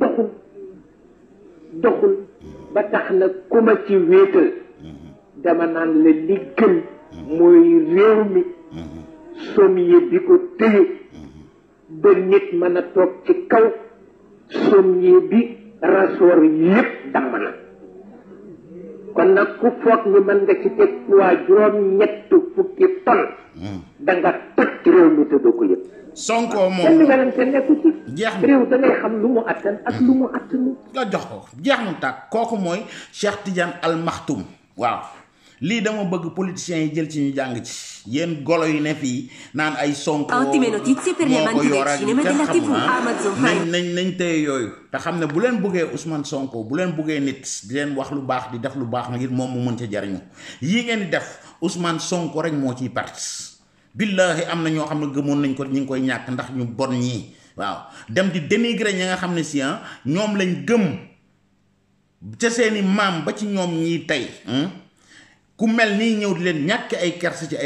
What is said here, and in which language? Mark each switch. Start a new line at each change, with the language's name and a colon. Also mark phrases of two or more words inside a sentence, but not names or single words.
Wolof: doxul ba tax na ku ma ci wéetal dama naan la li gën mooy réew mi sommier bi ko téye ba nit mën a toog ci kaw sommier bi rasoor yépp damm na kon nag ku foog ni mën nga ci teg waa juróom-ñett fukki ton da nga toj réew mi te doo ko yëpp Sonko moom benn werante nekku ci jeex na réew da ngay xam lu mu attan ak lu mu attanu nga jox ko jeex na tàkk kooku mooy Cheikh Tidiane Al Maktoum waaw lii dama bëgg politiciens yi jël ci ñu jàng ci yéen golo yi ne fii naan ay Sonko
Italian: Ottime notizie per gli amanti del cinema e della TV. Amazon Prime.
Wolof: nañ téye yooyu te xam ne bu leen bëggee Ousmane Sonko bu leen bëggee nit di leen wax lu baax di def lu baax ngir moom mu mën ca jariñu yii ngeen di def Ousmane Sonko rek moo ciy perte billahi am na ñoo xam ne gëmoon nañ ko ñu ngi koy ñàkk ndax ñu bon ñii waaw dem di dénigrer ñi nga xam ne si ñoom lañ gëm ca seeni maam ba ci ñoom ñii tey ku mel nii ñëw di leen ñàkk ay kersa ci